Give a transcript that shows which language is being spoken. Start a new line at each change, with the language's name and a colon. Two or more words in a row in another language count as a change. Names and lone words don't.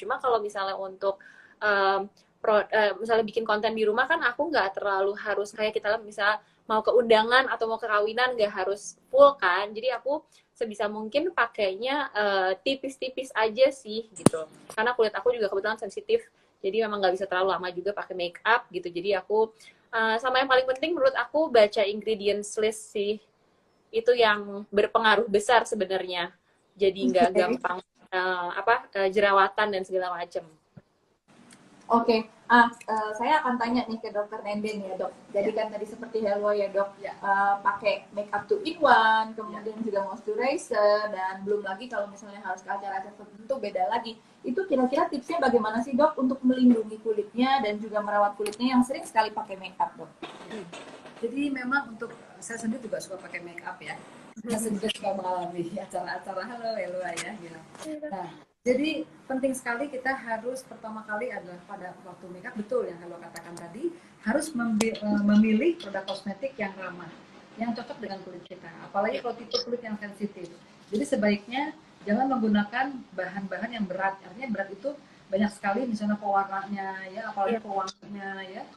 Indonesian: Cuma kalau misalnya untuk misalnya bikin konten di rumah kan aku nggak terlalu harus kayak kita misalnya mau ke undangan atau mau ke kawinan nggak harus full kan. Jadi aku sebisa mungkin pakainya tipis-tipis aja sih gitu. Karena kulit aku juga kebetulan sensitif, jadi memang nggak bisa terlalu lama juga pakai
English: make up
Indonesian: gitu. Jadi aku sama yang paling penting menurut aku baca
English: ingredients list
Indonesian: sih. Itu yang berpengaruh besar sebenarnya. Jadi nggak gampang jerawatan dan segala macam. Oke, saya akan tanya nih ke Dokter Nenden ya Dok. Jadi kan tadi seperti Helwa ya Dok, pakai
English: make up
Indonesian: 2-in-1, kemudian juga moisturizer, dan belum lagi kalau misalnya harus ke acara tertentu beda lagi. Itu kira-kira tipsnya bagaimana sih Dok untuk melindungi kulitnya dan juga merawat kulitnya yang sering sekali pakai
English: make up
Indonesian: Dok? Jadi memang untuk saya sendiri juga suka pakai
English: make up
Indonesian: ya. Saya juga suka mengalami acara-acara halo ya gitu. Nah, jadi penting sekali kita harus pertama kali adalah pada waktu
English: make up,
Indonesian: betul yang kalau katakan tadi, harus memilih produk kosmetik yang ramah, yang cocok dengan kulit kita. Apalagi kalau tipe kulit yang sensitif. Jadi sebaiknya jangan menggunakan bahan-bahan yang berat. Artinya berat itu banyak sekali misalnya pewarnanya ya, apalagi pewanginya ya.